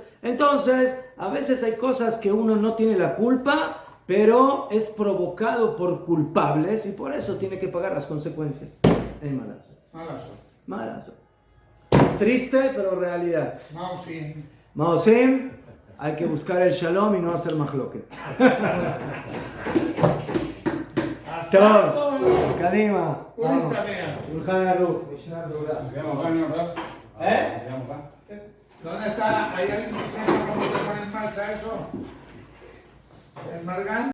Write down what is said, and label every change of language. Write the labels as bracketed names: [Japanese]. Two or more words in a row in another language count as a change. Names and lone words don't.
[Spanish] Entonces, a veces hay cosas que uno no tiene la culpa, pero es provocado por culpables y por eso tiene que pagar las consecuencias. Es malazo. Triste, pero realidad. Maosim, hay que buscar el shalom y no hacer mahloket. Todo. Kadima. Shulchan Aruch. Mishnah Berurah. ¿Dónde está? ¿Hay alguien que sepa cómo se pone en marcha eso? ¿El Margan?